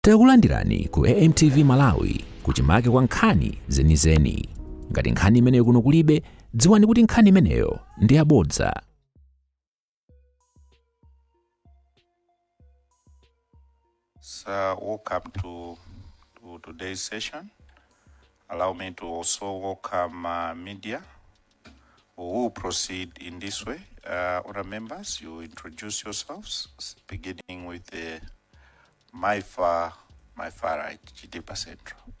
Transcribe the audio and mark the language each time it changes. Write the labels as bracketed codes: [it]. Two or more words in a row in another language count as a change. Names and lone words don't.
[ny] Takulandirani ku AMTV Malawi kuchimake kwa nkhani zenizeni. Ngati nkhani imeneyo kuno kulibe, dziwani kuti nkhani imeneyo ndi yabodza. [en] So, welcome to today's session. Allow me to also welcome media. We will proceed in this way. Honour members, you introduce yourselves, beginning with my far right, Chitepa Central.